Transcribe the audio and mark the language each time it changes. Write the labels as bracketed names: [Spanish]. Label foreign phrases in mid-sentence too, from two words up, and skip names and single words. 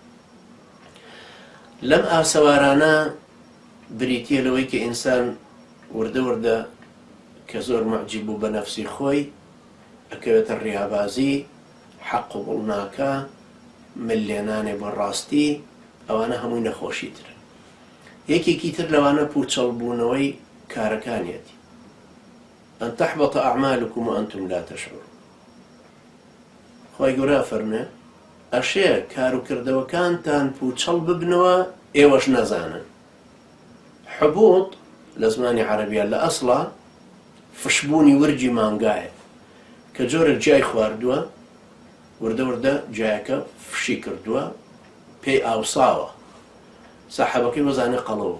[Central Kurdish] لەم ئاسەوارانە بریتیە لەوەی کە ئینسان وردە وردە کە زۆر معجیب بوو بە نەفسی خۆی ئەکەوێتە ڕیابازی، حەق قوبڵ ناکە، ملێنانێ بۆ ڕاستی. ئەوانە هەمووی نەخۆشی ترن. یەکێکی تر لەوانە پوچەڵ بوونەوەی کارەکانیەتی. [Arabic] ئەن تەحبەط ئەعمالکم وأنتم لا تشعرون. [Central Kurdish] خی گەورە فەرمێ ئەشێ کاروکردەوەکانتان پوچەڵ ببنەوە ئێوەش نەزانن. حبوط لە زمانی عەرەبیە لە ئەسڵا فشبوونی ورجی مانگایە کە جۆرە جای خواردووە، وردە وردە جایەکە فشی کردووە، پێی ئاوساوە، سەحەبەکەی وەزانێ قەڵەوە.